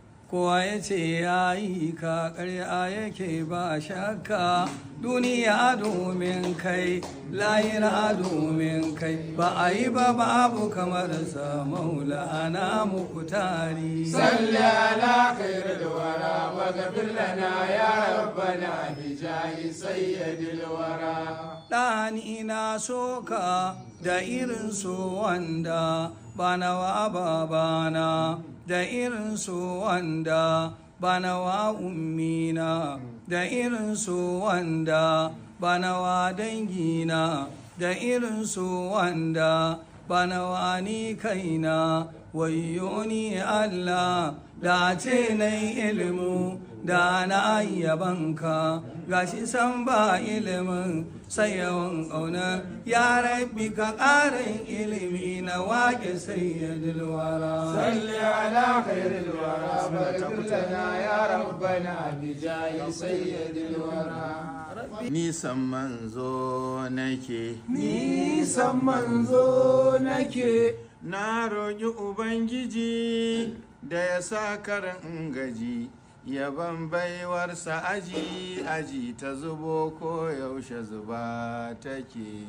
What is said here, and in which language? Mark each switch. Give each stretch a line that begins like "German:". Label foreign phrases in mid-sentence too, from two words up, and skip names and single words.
Hausa: Kowa ya ce ya yi ka, ƙarya yake ba shakka. Duniya domin kai, lahira domin kai. Ba a yi ba, babu kamar sa, Maulana Muktari.
Arabic: صل على خير الورى واغفر لنا يا ربنا بجاه سيد الورى.
Hausa: Ɗani ina so ka da irin so wanda ba na wa babana, da irin so wanda ba na wa ummina, da irin so wanda ba na wa dangina, da irin so wanda ba na wa ni kaina. Wayyo ni Allah, da ce na yi ilimu, da na yi yabanka. Gashi san ba ilimin, sai yawan ƙauna. Ya Rabbi, ka ƙarin ilimi na waƙe
Arabic: سيد الورى. صل على خير الورى واغفر لنا يا ربنا بجاه سيد الورى.
Hausa: Nisan manzo nake. Nisan manzo nake. Na roƙi Ubangiji da ya sa kar in gaji, yaban baiwarsa aji, aji ta zubo ko yaushe zuba take.